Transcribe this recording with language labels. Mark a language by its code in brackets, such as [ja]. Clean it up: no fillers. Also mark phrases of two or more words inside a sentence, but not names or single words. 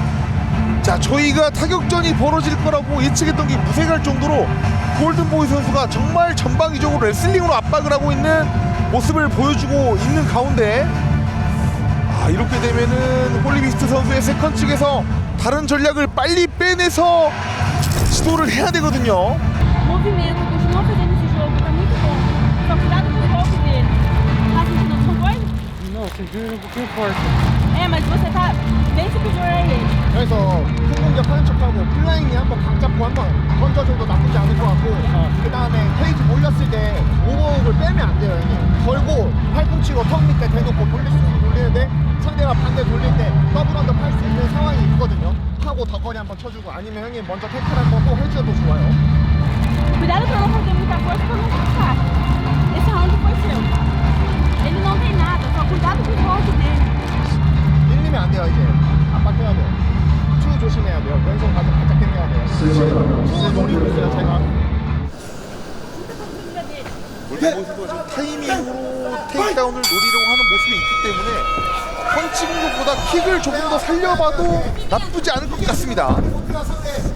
[ko] 자, 저희가 타격전이 벌어질 거라고 예측했던 게 무색할 정도로 골든보이 선수가 정말 전방위적으로 레슬링으로 압박을 하고 있는 모습을 보여주고 있는 가운데 이렇게 되면은 홀리비스트 선수의 세컨 측에서 다른 전략을 빨리 빼내서 시도를 해야 되거든요. [pt] Movimento. Continua fazendo esse jogo. Tá muito bom. Só cuidado com o golpe dele. Tá sentindo desconforto? Não, segura um pouquinho forte. Mas você tá bem superior a ele. [ko] 그래서 큰 공격하는 척하고 플라잉이 한번 각 잡고 한번 던져줘도 나쁘지 않을 것 같고 그 다음에 페이지 몰렸을 때 오버훅을 빼면 안 돼요. 형님. 걸고 팔꿈치로 턱 밑에 대놓고 돌릴 수 있으면 돌리는데 상대가 반대 돌릴 때 [en] double under [ko] 팔 수 있는 상황이 있거든요. 하고 덧거리 한번 쳐주고 아니면 형님 먼저 태클 한번 또 해줘도 좋아요. [pt] Cuidado pra não fazer muita força pra não ficar. Esse round foi seu. Ele não tem nada. Só cuidado com o golpe dele. [ko] 밀리면 안 돼요. 이제 압박해야 돼요. 투 조심해야 돼요. 왼손 가서 바짝 당겨야 돼요. 투 노리고 있어요. 제가. 골든보이 선수가 지금 타이밍으로 테이크다운을 노리려고 하는 모습이 있기 때문에 펀치 공격보다 킥을 조금 더 살려봐도 나쁘지 않을 것 같습니다.